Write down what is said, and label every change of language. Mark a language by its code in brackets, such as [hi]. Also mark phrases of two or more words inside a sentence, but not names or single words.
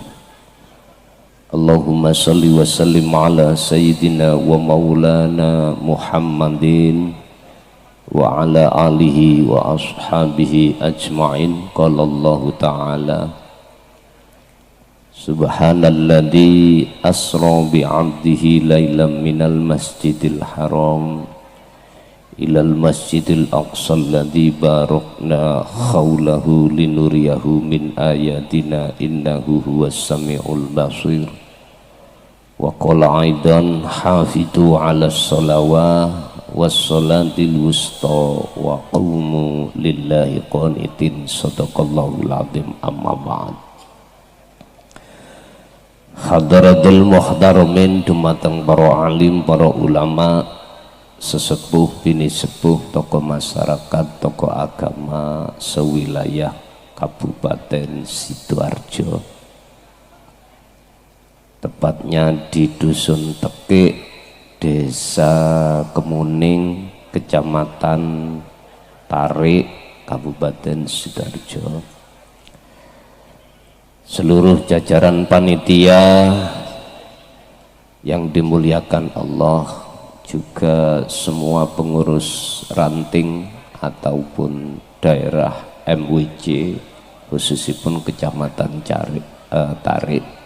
[ar] اللهم صل وسلم على سيدنا ومولانا محمد وعلى آله وأصحابه أجمعين. قال الله تعالى سبحان الذي أسرى بعبده ليلا من المسجد الحرام إلى المسجد الأقصى الذي باركنا حوله لنريه من آياتنا إنه هو السميع البصير. وقال أيضا حافظوا على الصلوات والصلاة الوسطى وقوموا لله قانتين. صدق الله العظيم. أما بعد. حضرات المحترمين, [jv] dumateng para alim, para ulama, sesepuh, bini sepuh, tokoh masyarakat, tokoh agama sewilayah Kabupaten Sidoarjo. [id] tepatnya di Dusun Tekik, Desa Kemuning, Kecamatan Tarik, Kabupaten Sidoarjo. Seluruh jajaran panitia yang dimuliakan Allah, juga semua pengurus ranting ataupun daerah MWJ, khususipun Kecamatan Tarik,